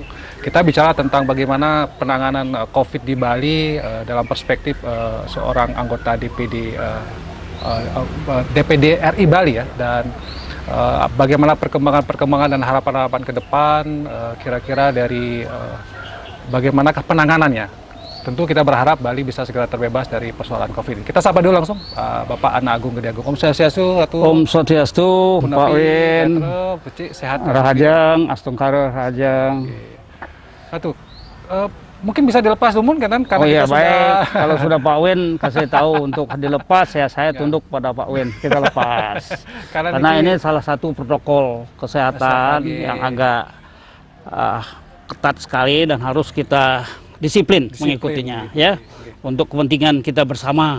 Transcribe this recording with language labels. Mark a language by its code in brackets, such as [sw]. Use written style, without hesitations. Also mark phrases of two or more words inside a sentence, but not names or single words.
[id] Kita bicara tentang bagaimana penanganan COVID di Bali dalam perspektif seorang anggota DPD RI Bali ya, dan bagaimana perkembangan dan harapan-harapan ke depan, kira-kira dari bagaimanakah penanganannya. Tentu kita berharap Bali bisa segera terbebas dari persoalan COVID. Kita sapa dulu langsung Bapak Anak Agung Gede Agung. [ban] Om Swastiastu, Om Swastiastu, Pak Win, [id] sehat. [ban] Rahajang, Astungkara, Rahajang. [id] Satu, mungkin bisa dilepas dulu kan? Karena oh iya, kita baik. Kalau sudah Pak Win kasih tahu untuk dilepas, saya tunduk pada Pak Win. Kita lepas. Karena ini salah satu protokol kesehatan yang agak ketat sekali dan harus kita disiplin mengikutinya, ya, untuk kepentingan kita bersama.